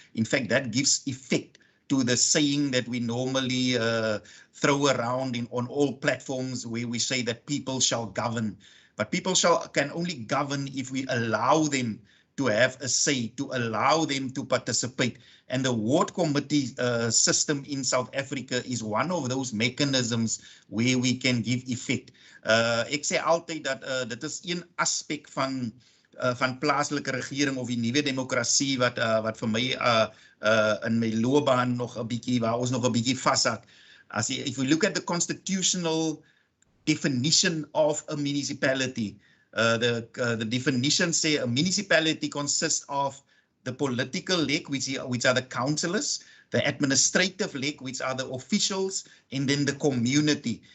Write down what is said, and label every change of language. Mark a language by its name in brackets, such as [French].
[English] In fact, that gives effect to the saying that we normally throw around on all platforms, where we say that people shall govern. But people can only govern if we allow them to have a say, to allow them to participate. And the ward committee system in South Africa is one of those mechanisms where we can give effect. [Afrikaans] Ek sê altyd dat dit is een aspek van plaaslike regering of die nuwe demokrasie wat vir my in my loopbaan nog 'n bietjie, waar ons nog 'n bietjie vashak. [English] If we look at the constitutional definition of a municipality, the definition say a municipality consists of the political leg, which are the councillors, the administrative leg, which are the officials, and then the community.